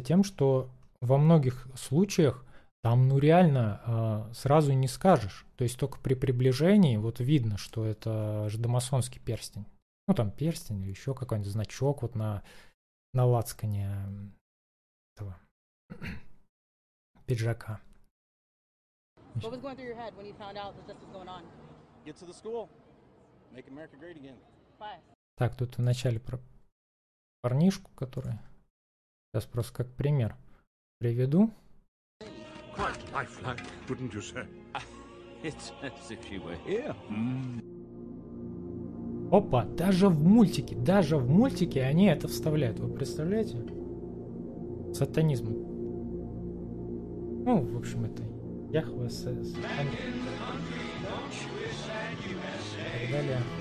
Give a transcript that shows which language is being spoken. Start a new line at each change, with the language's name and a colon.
Russian: Тем, что во многих случаях там, ну, реально сразу не скажешь. То есть только при приближении вот видно, что это жидомасонский перстень. Ну, там перстень или еще какой-нибудь значок вот на лацкане этого пиджака.
English: What was going through your head when you found out that this was going on? Get to the school. Make America great again. Bye.
Russian: Так, тут вначале про парнишку, который... Сейчас просто как пример приведу.
English: Quite lifelike, wouldn't you say? It's as if you were here.
Russian: Опа, даже в мультике они это вставляют. Вы представляете? Сатанизм. Ну, в общем, это Яхве, и так далее.